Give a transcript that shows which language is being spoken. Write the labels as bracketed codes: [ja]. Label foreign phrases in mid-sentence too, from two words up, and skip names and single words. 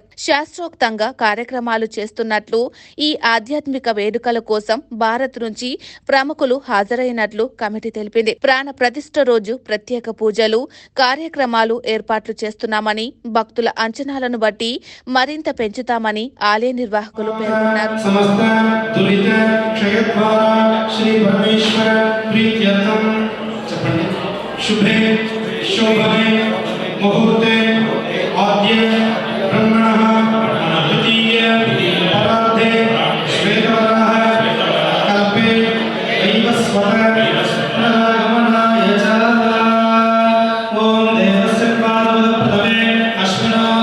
[te] శాస్త్రోక్తంగా కార్యక్రమాలు చేస్తున్నట్లు, ఈ ఆధ్యాత్మిక వేడుకల కోసం భారత్ నుంచి ప్రముఖులు హాజరైనట్లు కమిటీ తెలిపింది. ప్రాణ ప్రతిష్ఠ రోజు ప్రత్యేక పూజలు, కార్యక్రమాలు ఏర్పాట్లు చేస్తున్నామని, భక్తుల అంచనాలను బట్టి మరింత పెంచుతామని ఆలయ నిర్వాహకులు పేర్కొన్నారు. [sa] शुभे शोभने मुहूर्ते आद्य ब्रह्मणः द्वितीय परार्धे श्वेतवर्णः कल्पे वैवस्वत पुनरागमनाय च ओम देवस्य प्रथमे अश्विनो